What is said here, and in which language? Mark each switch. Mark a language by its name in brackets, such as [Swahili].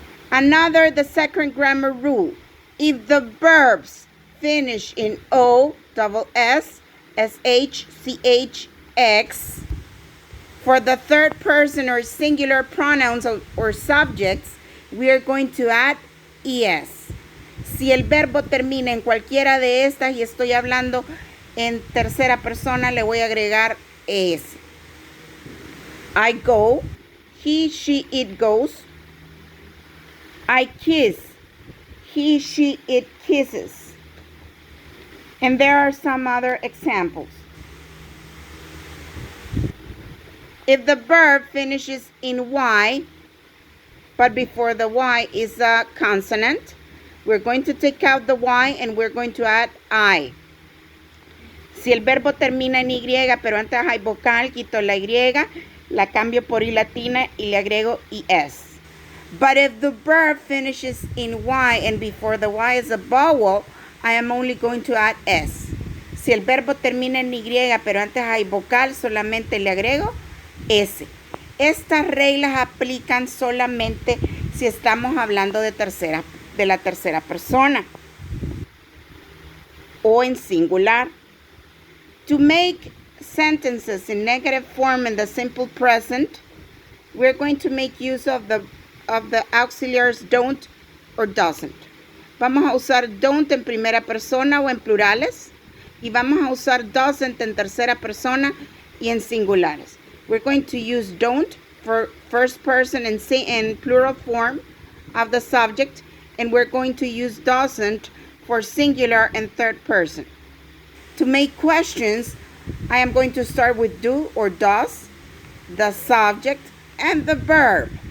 [English] The second grammar rule. If the verbs finish in O, double S, SH, CH, X, for the third person or singular pronouns or subjects, we are going to add ES. [Spanish] Si el verbo termina en cualquiera de estas y estoy hablando en tercera persona, le voy a agregar ES. [English] I go, he, she, it goes. I kiss, he, she, it kisses. And there are some other examples. If the verb finishes in Y, but before the Y is a consonant, we're going to take out the Y and we're going to add I. [Spanish] Si el verbo termina en Y, pero antes hay vocal, quito la Y, la cambio por I latina y le agrego IS. [English] But if the verb finishes in Y and before the Y is a vowel, I am only going to add S. [Spanish] Si el verbo termina en Y, pero antes hay vocal, solamente le agrego S. Estas reglas aplican solamente si estamos hablando de la tercera persona o en singular. [English] To make sentences in negative form in the simple present, we're going to make use of the auxiliaries don't or doesn't. [Spanish] Vamos a usar don't en primera persona o en plurales y vamos a usar doesn't en tercera persona y en singulares. [English] We're going to use don't for first person in plural form of the subject, and we're going to use doesn't for singular and third person. To make questions, I am going to start with do or does, the subject, and the verb.